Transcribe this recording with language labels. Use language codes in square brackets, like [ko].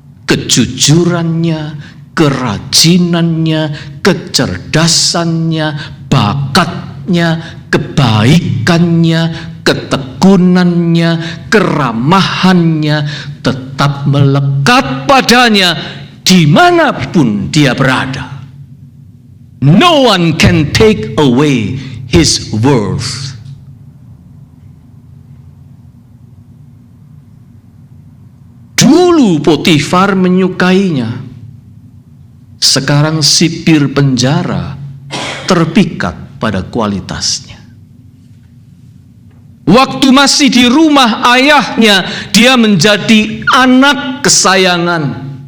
[id] Kejujurannya, kerajinannya, kecerdasannya, bakatnya, kebaikannya, ketekunannya, keramahannya tetap melekat padanya dimanapun dia berada. [en] No one can take away his worth. [id] Dulu Potifar menyukainya. Sekarang sipir penjara terpikat pada kualitasnya. Waktu masih di rumah ayahnya, dia menjadi anak kesayangan.